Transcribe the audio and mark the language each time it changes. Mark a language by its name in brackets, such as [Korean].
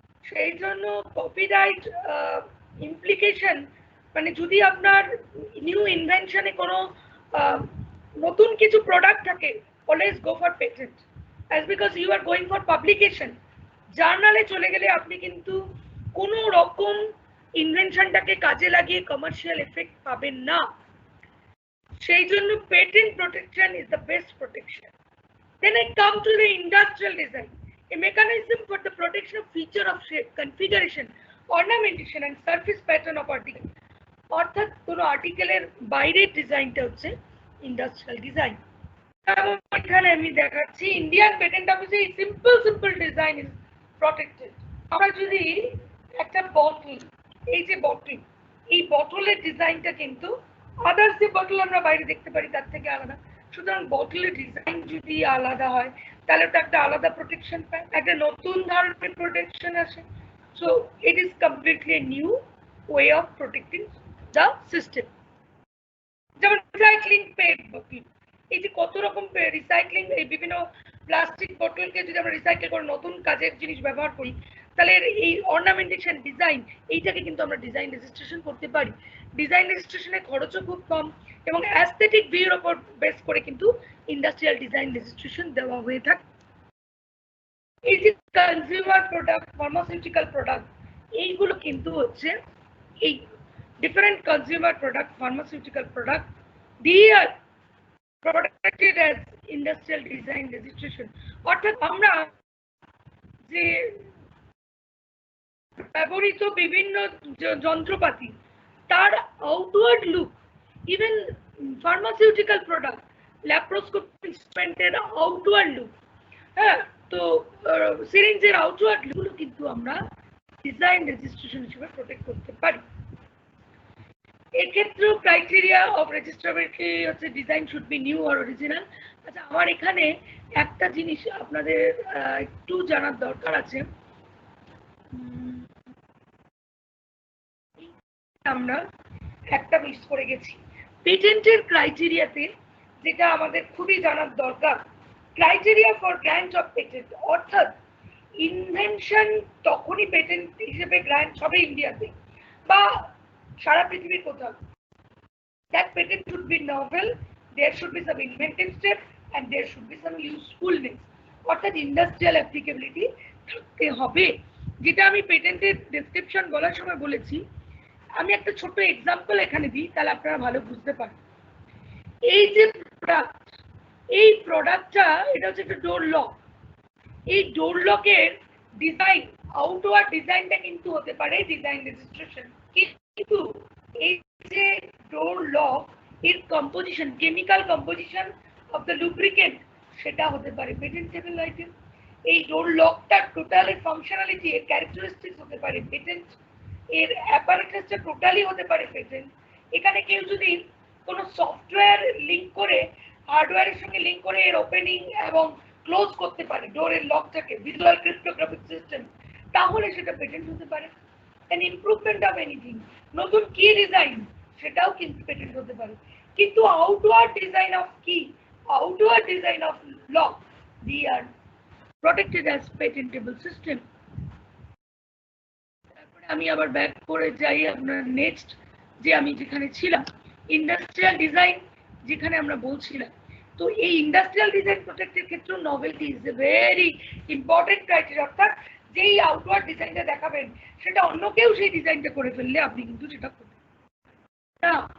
[Bangla] সেই জন্য copyright implication, মানে যদি আপনার নিউ ইনভেনশনে কোনো নতুন কিছু প্রোডাক্ট থাকে, [English] Always go for patent, as because you are going for publication. [Bangla] জার্নালে চলে গেলে আপনি কিন্তু কোনো রকম ইনভেনশনটাকে কাজে লাগিয়ে কমার্শিয়াল এফেক্ট পাবেন না। সেই জন্য [English] Patent protection is the best protection. Then I come to the industrial design, a mechanism for the protection of feature of shape, configuration, ornamentation and surface pattern of article. [Bangla] অর্থাৎ কোনো আর্টিকেলের বাইরের ডিজাইনটা হচ্ছে industrial design. এখানে আমি দেখাচ্ছি Indian patent অফিসে [English] Simple design is protected. [Bangla] আমরা যদি একটা বটল, এই যে বটল, এই বটলের ডিজাইনটা কিন্তু আদার্স যে বটল আমরা বাইরে দেখতে পারি তার থেকে আলাদা। সুতরাং বটলের ডিজাইন যদি আলাদা হয় তাহলে তো একটা আলাদা প্রোটেকশন পায়, একটা নতুন ধরনের প্রোটেকশন আসে। [English] So it is completely new way of protecting the system. [Bangla] যেমন রিসাইক্লিং পেট বোতল, এই যে কত রকম রিসাইক্লিং, এই বিভিন্ন প্লাস্টিক বোতলকে যদি আমরা রিসাইকেল করে নতুন কাজের জিনিস ব্যবহার করি, তাহলে এই অর্নামেন্টেশন ডিজাইন, এইটাকে কিন্তু আমরা ডিজাইন রেজিস্ট্রেশন করতে পারি। ডিজাইন রেজিস্ট্রেশনের খরচও খুব কম এবং অ্যাস্থেটিক ভিউর উপর বেস করে কিন্তু ইন্ডাস্ট্রিয়াল ডিজাইন রেজিস্ট্রেশন দেওয়া হয়ে থাকে। এই যে কনজিউমার প্রোডাক্ট, ফার্মাসিউটিক্যাল প্রোডাক্ট, এইগুলো কিন্তু হচ্ছে এই [English] different consumer product, pharmaceutical product, they are protected as industrial design registration. [Bangla] অর্থাৎ আমরা যে ব্যবহৃত বিভিন্ন যন্ত্রপাতি, তার outward look, even pharmaceutical product, laparoscopy ইনস্ট্রুমেন্টের outward look, হ্যাঁ, তো সিরিঞ্জের আউটওয়ার্ড লুকগুলো কিন্তু আমরা ডিজাইন রেজিস্ট্রেশন হিসেবে প্রোটেক্ট করতে পারি। [English] এক্ষেত্রেও criteria of registrability হচ্ছে design should be new or original. [Bangla] আচ্ছা, আমার এখানে একটা জিনিস আপনাদের একটু জানার দরকার আছে। আমরা একটা মিস করে গেছি পেটেন্টের ক্রাইটেরিয়াতে, যেটা আমাদের খুবই জানার দরকার। [English] criteria for grant of patent, [Bangla] অর্থাৎ ইনভেনশন তখনই পেটেন্ট হিসেবে গ্র্যান্ট হবে ইন্ডিয়াতে বা সারা পৃথিবীর কোথাও। [English] That patent should be novel, there should be some inventive step and there should be some usefulness, [Bangla] অর্থাৎ ইন্ডাস্ট্রিয়াল অ্যাপ্লিকেবিলিটি থাকতে হবে। যেটা আমি পেটেন্টের ডেসক্রিপশন বলার সময় বলেছি, আমি একটা ছোট এক্সাম্পল এখানে দিই, তাহলে আপনারা ভালো বুঝতে পারেন। এই যে প্রোডাক্ট, এই প্রোডাক্টটা এটা হচ্ছে একটা ডোর লক। এই ডোর লকের ডিজাইন, আউটওয়ার্ড ডিজাইনটা কিন্তু হতে পারে ডিজাইন রেজিস্ট্রেশন, কিন্তু এই যে ডোর লক এর composition, [English] chemical composition of the lubricant, [Bangla] সেটা হতে পারে পেটেন্টেবল আইটেম। এই ডোর লকটা টোটাল এর ফাংশনালিটি, এর ক্যারেক্টারিস্টিক্স হতে পারে পেটেন্ট, এর অ্যাপারেটাসটা টোটালি হতে পারে পেটেন্ট। এখানে কেউ যদি কোনো সফটওয়্যার লিঙ্ক করে, হার্ডওয়্যারের সঙ্গে লিঙ্ক করে এর ওপেনিং এবং ক্লোজ করতে পারে ডোরের লকটাকে, ভিজুয়াল ক্রিপ্টোগ্রাফিক সিস্টেম, তাহলে সেটা পেটেন্ট হতে পারে। [English] an improvement of anything, [Bangla] নতুন কি ডিজাইন, সেটাও কিন্তু পেটেন্ট হতে পারে। কিন্তু আউটওয়ার্ড ডিজাইন অফ কি, outward design of lock, [English] they are protected as patentable system. [Bangla] আমি আবার ব্যাক করে যাই আপনার নেক্সট যে আমি যেখানে ছিলাম ইন্ডাস্ট্রিয়াল ডিজাইন যেখানে আমরা বলছিলাম তো এই ইন্ডাস্ট্রিয়াল ডিজাইন প্রোটেক্টের ক্ষেত্রে [English] novelty is a very important criteria [Bangla] অর্থাৎ যেই আউটওয়ার্ড ডিজাইনটা দেখাবেন সেটা অন্য কেউ সেই ডিজাইনটা করে ফেললে আপনি কিন্তু সেটা করবেন না